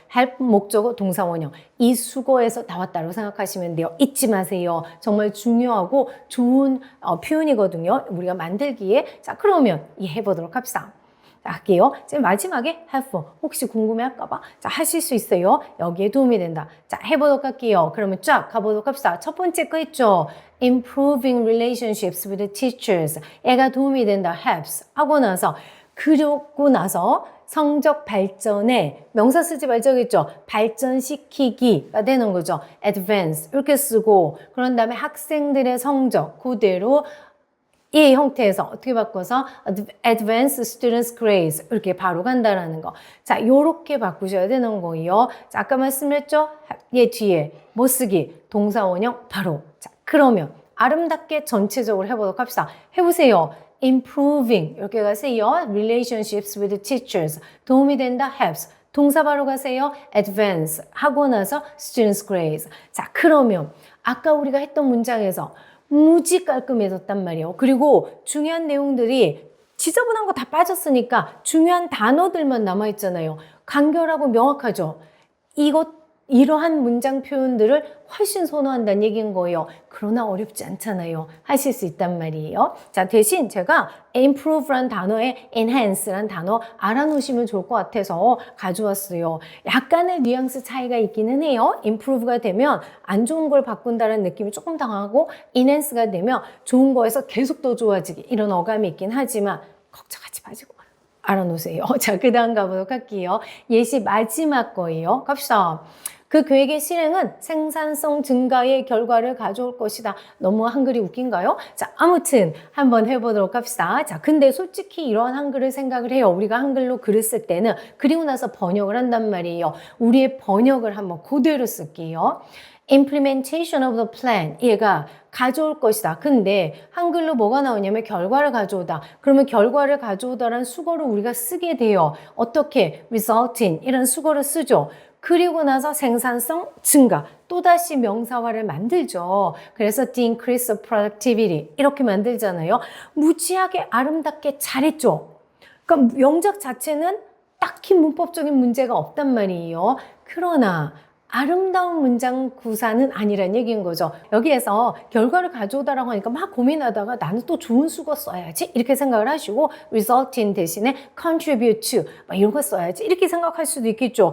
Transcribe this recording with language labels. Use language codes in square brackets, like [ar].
[ko] help 목적어 동사 원형. 이 수거에서 나왔다고 생각하시면 돼요. 잊지 마세요. 정말 중요하고 좋은 표현이거든요. 우리가 만들기에. 자, 그러면 이해해 보도록 합시다. 자, 할게요. 지금 마지막에 have 혹시 궁금해할까봐 자 하실 수 있어요. 여기에 도움이 된다. 자, 해보도록 할게요. 그러면 쫙 가보도록 합시다. 첫 번째 거 있죠. [en] Improving relationships with the teachers. [ko] 애가 도움이 된다. helps 하고 나서 그러고 나서 성적 발전에 명사 쓰지 말자겠죠. 발전시키기가 되는 거죠. advance 이렇게 쓰고 그런 다음에 학생들의 성적 그대로 이 형태에서 어떻게 바꿔서 [en] advanced students grades [ko] 이렇게 바로 간다라는 거. 자, 요렇게 바꾸셔야 되는 거예요. 자, 아까 말씀드렸죠? 얘 뒤에 뭐 쓰기 동사 원형 바로. 자, 그러면 아름답게 전체적으로 해보도록 합시다. 해보세요. improving 이렇게 가세요. [en] relationships with teachers [ko] 도움이 된다. helps 동사 바로 가세요. [en] advance [ko] 하고 나서 [en] students grades. [ko] 자, 그러면 아까 우리가 했던 문장에서 무지 깔끔해졌단 말이에요. 그리고 중요한 내용들이 지저분한 거 다 빠졌으니까 중요한 단어들만 남아있잖아요. 간결하고 명확하죠. 이러한 문장 표현들을 훨씬 선호한다는 얘기인 거예요. 그러나 어렵지 않잖아요. 하실 수 있단 말이에요. 자, 대신 제가 improve란 단어에 enhance란 단어 알아놓으시면 좋을 것 같아서 가져왔어요. 약간의 뉘앙스 차이가 있기는 해요. improve가 되면 안 좋은 걸 바꾼다는 느낌이 조금 당하고 enhance가 되면 좋은 거에서 계속 더 좋아지기 이런 어감이 있긴 하지만 걱정하지 마시고 알아놓으세요. 자, 그 다음 가보도록 할게요. 예시 마지막 거예요. 갑시다. 그 계획의 실행은 생산성 증가의 결과를 가져올 것이다. 너무 한글이 웃긴가요? 자, 아무튼 한번 해보도록 합시다. 자, 근데 솔직히 이러한 한글을 생각을 해요. 우리가 한글로 글을 쓸 때는 그리고 나서 번역을 한단 말이에요. 우리의 번역을 한번 그대로 쓸게요. [en] implementation of the plan [ko] 얘가 가져올 것이다. 근데 한글로 뭐가 나오냐면 결과를 가져오다. 그러면 결과를 가져오다라는 수거를 우리가 쓰게 돼요. 어떻게? result in 이런 수거를 쓰죠. 그리고 나서 생산성 증가, 또다시 명사화를 만들죠. 그래서 [en] the increase of productivity [ko] 이렇게 만들잖아요. 무지하게 아름답게 잘했죠. 그러니까 영작 자체는 딱히 문법적인 문제가 없단 말이에요. 그러나 아름다운 문장 구사는 아니란 얘기인 거죠. 여기에서 결과를 가져오다라고 하니까 막 고민하다가 나는 또 좋은 수거 써야지 이렇게 생각을 하시고 result in 대신에 contribute to 막 이런 거 써야지 이렇게 생각할 수도 있겠죠.